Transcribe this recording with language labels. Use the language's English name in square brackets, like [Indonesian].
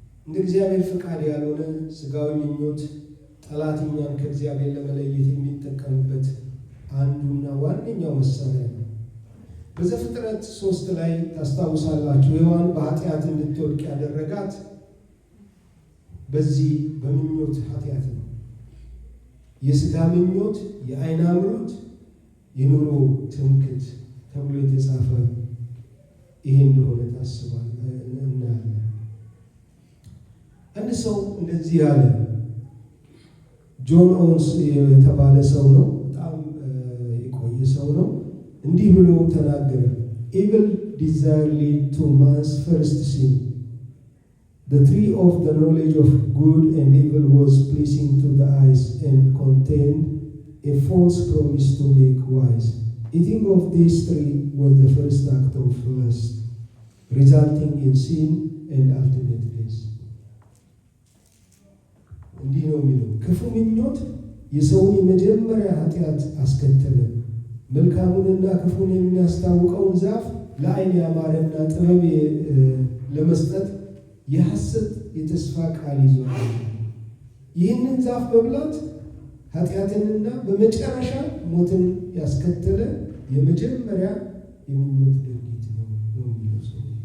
[Amharic] እንደ እግዚአብሔር ፍቃድ ያልሆነ ስጋዊ ምኞት ጠላት እኛን ከእግዚአብሔር ለመለየት የሚጠቀምበት አንዱና ዋነኛው መሳሪያ ነው። በዘፍጥረት 3 ላይ ታስታውሳላችሁ፣ ሔዋን በኃጢአት እንድትወድቅ ያደረጋት በዚህ በምኞት ኃጢአት ነው። የስጋ ምኞት፣ የዓይን አምሮት፣ የኑሮ ትምክህት ተብሎ የተጻፈ ይሄ እንደሆነ ታስባል እናያለን። አንድ ሰው እንደዚህ ያለ ጆን ኦውንስ የተባለ ሰው ነው፣ በጣም የቆየ ሰው ነው። እንዲህ ብሎ ተናገረ። [English] Evil desire lead to man's first sin. The tree of the knowledge of good and evil was pleasing to the eyes and contained a false promise to make wise. Eating of this tree was the first act of lust, resulting in sin and ultimate death. [Amharic] እንዲህ ነው የሚለው፣ ክፉ ምኞት የሰውን የመጀመሪያ ኃጢአት አስከተለ። መልካሙንና ክፉን የሚያስታውቀውን ዛፍ ለዓይን ያማረና ጥበብ ለመስጠት የሐሰት የተስፋ ቃል ይዟል። ይህንን ዛፍ መብላት ኃጢአትንና በመጨረሻ ሞትን ያስከተለ የመጀመሪያ የምኞት ድርጊት ነው የሚለው ሰው።